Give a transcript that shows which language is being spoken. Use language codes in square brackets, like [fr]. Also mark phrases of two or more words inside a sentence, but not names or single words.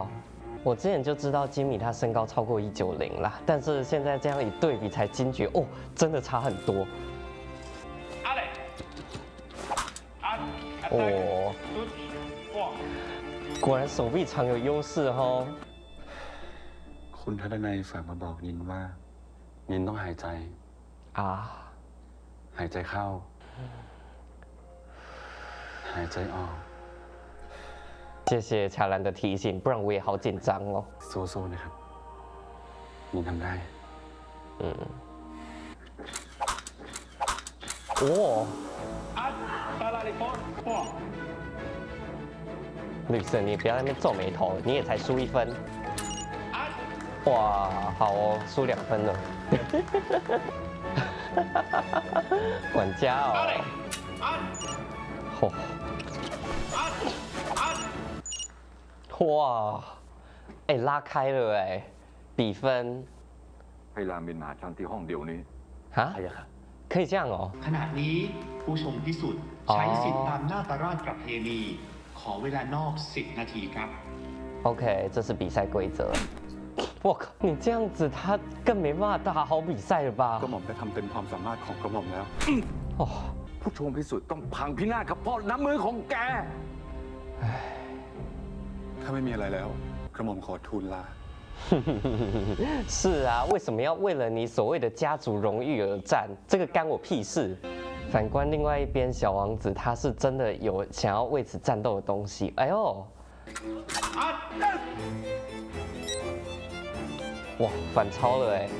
[zh] 我之前就知道吉米他身高超过190啦，但是现在这样一对比才惊觉哦，真的差很多。哦，果然手臂长有优势哦。 [th] คุณทัศนัยฝากมาบอกนินว่านินต้องหายใจหายใจเข้าหายใจออก [zh] 谢谢卡兰的提醒，不然我也好紧张哦。 [th] สู้ๆนะครับนินทำได้ [zh] 哦。绿色，你不要在那边皱眉头，你也才输1分。哇，好哦，输2分了。管家哦。哦。哇，哎，拉开了哎，比分。 [th] ให้รามินมาฉันที่ห้องเดี๋ยวนี้ [zh] 啊？可以这样哦。 [th] ขณะนี้ผู้ชมพิสุทธิ์ใช้สิทธิตามนาตราชประเพณีขอเวลานอก10 นาทีครับ [zh] OK， 这是比赛规则。我靠，你这样子他更没办法打好比赛了吧？ [th] ก็หม่อมได้ทำเต็มความสามารถของกระหม่อมแล้ว [zh] 哦， [th] ผู้ชมพิสุทธิ์ต้องพังพินาศกับพ่อน้ำมือของแก ถ้าไม่มีอะไรแล้วกระหม่อมขอทูลลา [zh] 是啊，为什么要为了你所谓的家族荣誉而战？这个干我屁事！反观另外一边，小王子他是真的有想要为此战斗的东西。哎呦，哇，反超了哎！